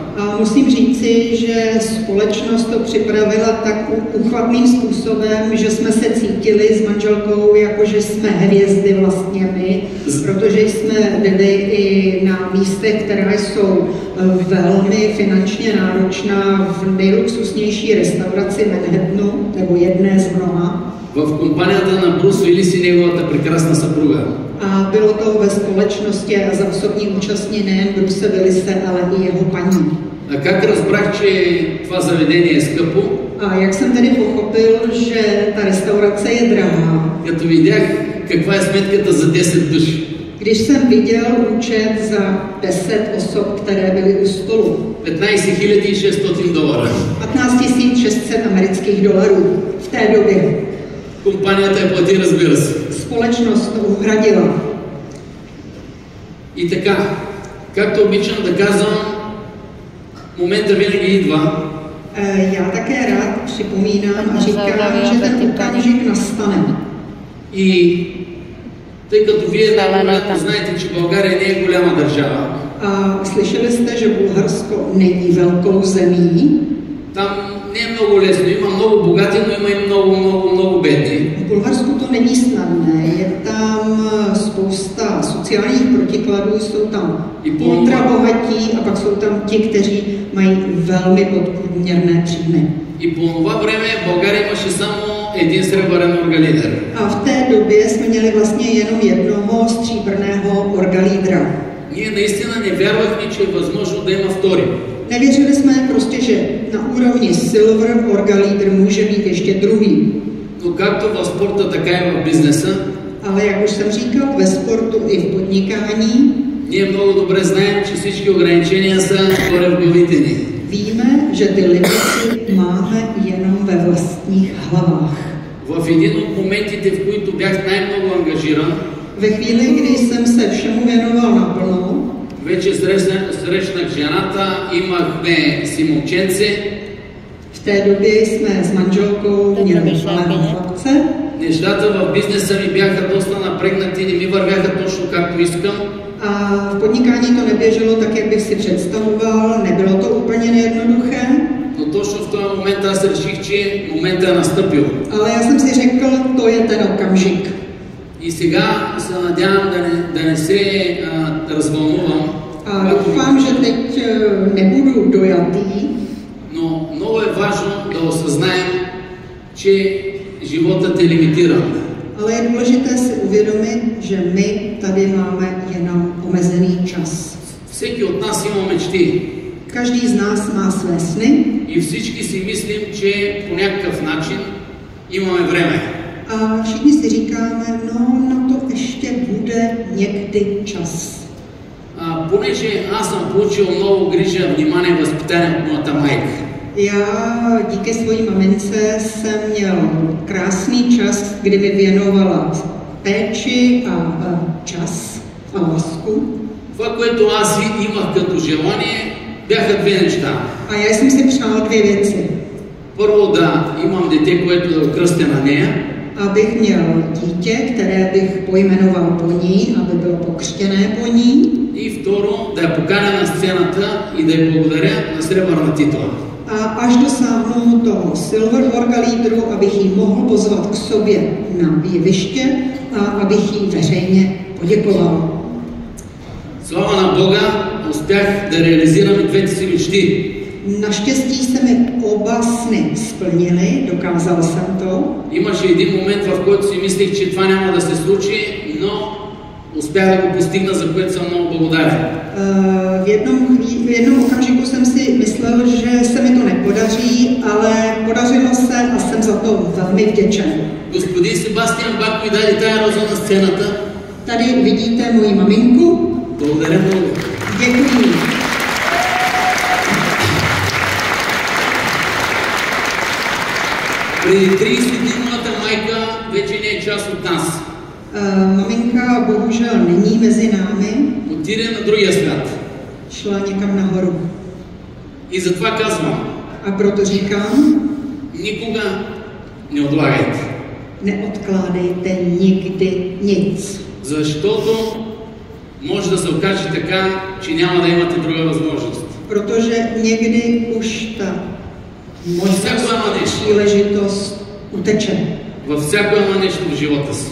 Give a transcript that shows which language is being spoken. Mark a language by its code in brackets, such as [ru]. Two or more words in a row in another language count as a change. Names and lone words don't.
[cs] A musím říci, že společnost to připravila tak uchvatným způsobem, že jsme se cítili s manželkou, jako že jsme hvězdy vlastně my, protože jsme byli i na místech, která jsou velmi finančně náročná v nejluxusnější restauraci Manhattanu, nebo jedné z mnoha. [bg] В компанията на Брус Уилис и неговата прекрасна съпруга. [cs] A bylo to ve společnosti a za osobní účastní nejen Bruce Willise, ale i jeho paní. [bg] А как разбрах, че това заведение е скъпо? [cs] A jak jsem tedy pochopil, že ta restaurace je drahá? [bg] Като видях каква е сметката за 10 души. [cs] Když jsem viděl účet za 10 osob, které byly u stolu. $15 600. 15 600 amerických dolarů v té době. [bg] Компанията я плати, разбира се. [cs] Společnost to uhradila. [bg] И така, както обичам да казвам, момента винаги идва. [cs] Já také rád připomínám a říkám, že ten okamžik nastane. [bg] И тъй като вие най-вероятно знаете, че България не е голяма държава. [cs] A slyšeli jste, že Bulharsko není velkou zemí. [bg] Там не е много лесно. Има много богати, но има и много бедни. [cs] V Bulharsku to není snadné. Je tam spousta sociálních protikladů, jsou tam ultrabohatí a pak jsou tam ti, kteří mají velmi podprůměrné příjmy. [bg] И по това време България имаше само един сребърен оргалидер. [cs] A v té době jsme měli vlastně jenom jednoho stříbrného orgalídra. [bg] Ние наистина не вярвахме, че е възможно да има втори. [cs] Nevěřili jsme prostě, že na úrovni silver orgalídr může být ještě druhý. [bg] Но както в спорта, така и в бизнеса, [cs] ale jak už jsem říkal, ve sportu i v podnikání, [bg] ние много добре знаем, че всички ограничения са горе в главите ни. [cs] Víme, že ty limity máme jenom ve vlastních hlavách. [bg] В един от моментите, в които бях най-много ангажиран, [cs] Ve chvíli, kdy jsem se všemu věnoval naplno, [bg] вече срещнах жената, имахме си момченце. [cs] v té době jsme s manželkou měli malého chlapce. [bg] Нещата в бизнеса ми бяха доста напрегнати, не ми вървяха точно както искам. [cs] A v podnikání to neběželo tak, jak bych si představoval, nebylo to úplně nejednoduché. [bg] Но точно в този момент аз реших, че моментът е настъпил. [cs] Ale já jsem si řekl, to je ten okamžik. [bg] И сега се надявам да не се развълнувам. [cs] A doufám, že teď nebudu dojatý. [bg] Но много е важно да осъзнаем, че животът е лимитиран. [cs] Ale je důležité si uvědomit, že my tady máme jenom omezený čas. [bg] Всеки от нас има мечти. [cs] Každý z nás má své sny. [bg] И всички си мислим, че по някакъв начин имаме време. [cs] A všichni si říkáme, no na to ještě bude někdy čas. [bg] Понеже аз съм получил много грижа, внимание, възпитание от моята майка. [cs] Já díky svojí mamince jsem měl krásný čas, kdy mi věnovala péči a čas a lásku. [bg] Това, което аз имах като желание, бяха две неща. [cs] A já jsem si přál dvě věci. [bg] Първо да имам дете, което да окръстя на нея. [cs] Abych měl dítě, které bych pojmenoval po ní, aby bylo pokřtěné po ní. [bg] И второ, да я поканя на сцената и да й благодаря на сребърна титла. [cs] A až dosáhnu toho silver orgalídru, abych jí mohl pozvat k sobě na jeviště a abych jí veřejně poděkoval. [bg] Слава на Бога, успях да реализирам и двете си мечти. [cs] Naštěstí se mi oba sny splnily, dokázal jsem to. [bg] Имаше един момент, в който си мислех, че това няма да се случи, но успях да го постигна, за което съм много благодарен. [cs] V jednom okamžiku jsem si myslel, že se mi to nepodaří, ale podařilo se a jsem za to velmi vděčen. [bg] Господин Себастиан Бак ми даде тая роза на сцената. [cs] Tady vidíte moji maminku. [bg] Благодаря много. [cs] Děkuji. [bg] Преди 30 дни моята майка вече не е част от нас. [cs] Maminka bohužel není mezi námi. [bg] Отиде на другия свят. [cs] Šla někam nahoru. [bg] И затова казвам, [cs] A proto říkám, [bg] никога не отлагайте. [cs] neodkládejte nikdy nic. [bg] Защото може да се окаже така, че няма да имате друга възможност. [cs] Protože někdy už ta možnost, příležitost uteče. [bg] Във всяко едно нещо в живота си.